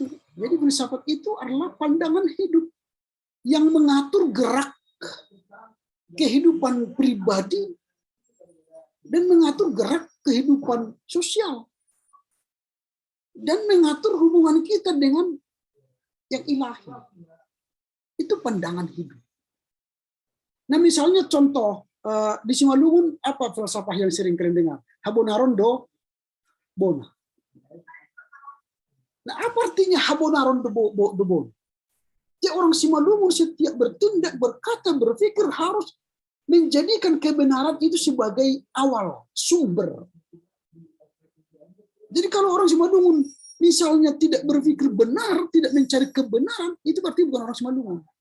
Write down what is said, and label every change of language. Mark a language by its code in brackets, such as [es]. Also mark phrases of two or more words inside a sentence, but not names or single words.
[id] Jadi filsafat itu adalah pandangan hidup yang mengatur gerak kehidupan pribadi dan mengatur gerak kehidupan sosial dan mengatur hubungan kita dengan yang ilahi. Itu pandangan hidup. Nah misalnya contoh di Simalungun apa filsafat yang sering kalian dengar? [bts] Habonaron do bona. [id] Nah apa artinya [bts] Habonaron do bona? [id] Ya orang Simalungun setiap bertindak, berkata, berpikir harus menjadikan kebenaran itu sebagai awal, sumber. Jadi kalau orang Simalungun misalnya tidak berpikir benar, tidak mencari kebenaran, itu berarti bukan orang Simalungun.